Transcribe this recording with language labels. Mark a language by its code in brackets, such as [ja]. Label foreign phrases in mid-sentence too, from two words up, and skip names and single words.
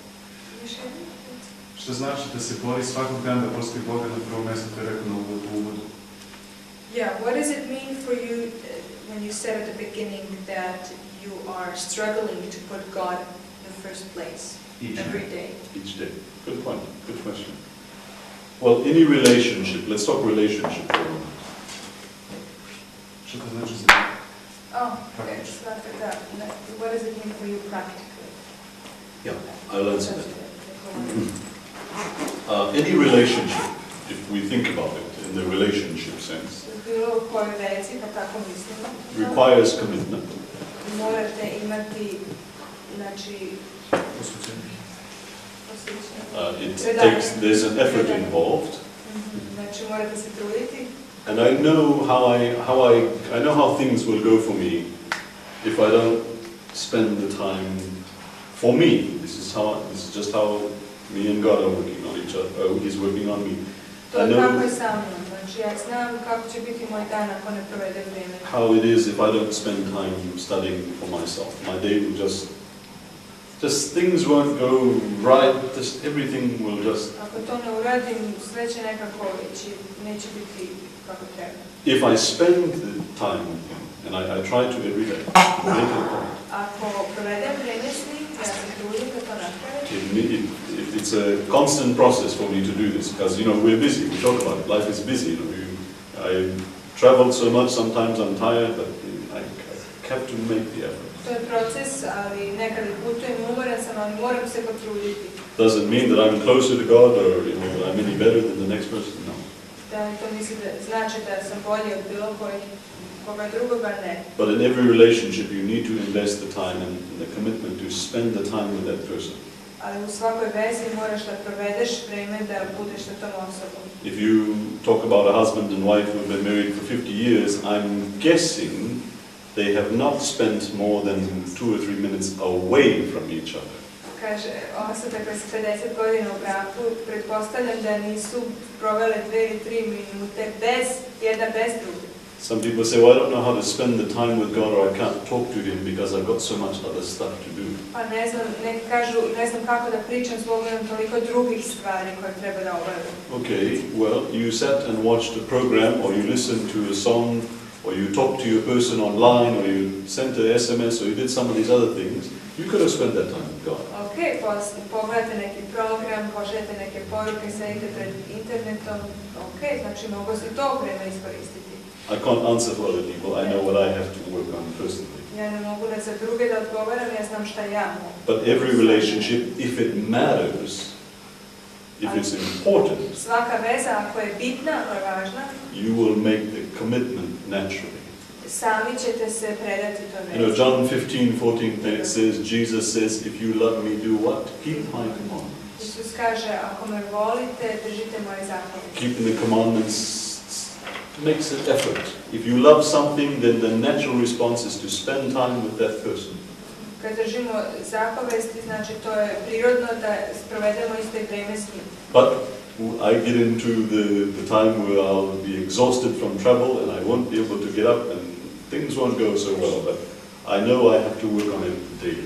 [hr] Što znači da se bori svakog dana da postavi Boga na prvo mjesto, to je rekao na uvodu? [en] Yeah, what does it mean for you when you said at the beginning that you are struggling to put God in the first place every day? Each day. Good point. Good question. Well, any relationship, let's talk relationship for a moment. [hr] Što to znači za te? [en] Oh, it's not that. What does it mean for you practically? Yeah, I'll answer that. Any relationship, if we think about it in the relationship sense, requires commitment. There's an effort involved. And I know how things will go for me if I don't spend the time for me. This is just how me and God are working on each other. He's working on me. [hr] To je kako je sa mnom. Znači ja znam kako će biti moj dan ako ne provedem vrijeme. [en] How it is if I don't spend time studying for myself. My day will just things won't go right, just everything will just... [hr] Ako to ne uradim, sve će nekako ići, neće biti kako treba. [en] If I spend the time with him, and I try to every day, make it a point. [hr] Ako provedem vrijeme s njim, ja se trudim da to napravim. [en] It's a constant process for me to do this, because, you know, we're busy, we talk about it, life is busy, you know, I traveled so much, sometimes I'm tired, but I have to make the effort. [hr] To je proces, ali nekada putujem, umoran sam, ali moram se potruditi. [en] Doesn't mean that I'm closer to God or, you know, that I'm any better than the next person, no. [hr] Da to misli da znači da sam bolji od bilo koga drugoga, ne. [en] But in every relationship you need to invest the time and the commitment to spend the time with that person. [sr] Ali u svakoj vezi moraš da provedeš vreme da budeš sa tom osobom. [en] If you talk about a husband and wife who've been married for 50 years, I'm guessing they have not spent more than 2 or 3 minutes away from each other. [sr] Kaže, osobe koje su 50 godina u braku, pretpostavljam da nisu provele 2 ili 3 minute jedna bez druge. [en] Some people say, well, I don't know how to spend the time with God, or I can't talk to Him because I've got so much other stuff to do. [sr] Pa ne znam, neki kažu, ne znam kako da pričam s Bogom, imam toliko drugih stvari koje treba da obavim. [en] Okay, well, you sat and watched a program, or you listened to a song, or you talked to your person online, or you sent an SMS, or you did some of these other things. You could have spent that time with God. [sr] Ok, pogledajte neki program, pošaljete neke poruke, sedite pred internetom. Ok, znači mogu si to vreme iskoristiti. [en] I can't answer for other people. I know what I have to work on personally. [sr] Ja ne mogu da za druge da odgovaram, ja znam šta ja mogu. [en] But every relationship, if it matters, if it's important, [sr] svaka veza, ako je bitna, ako je važna, [en] you will make the commitment naturally. [sr] Sami ćete se predati to vezi. [en] You know, John 15:14 says, Jesus says, if you love me, do what? Keep my commandments. [hr] Isus kaže, ako me volite, držite moje zapovjedi. [en] Keeping the commandments makes an effort. If you love something, then the natural response is to spend time with that person. [sr] Kad držimo zapovesti, znači to je prirodno da provedemo isto i vreme s njim. [en] But I get into the time where I'll be exhausted from travel and I won't be able to get up and things won't go so well, but I know I have to work on it daily.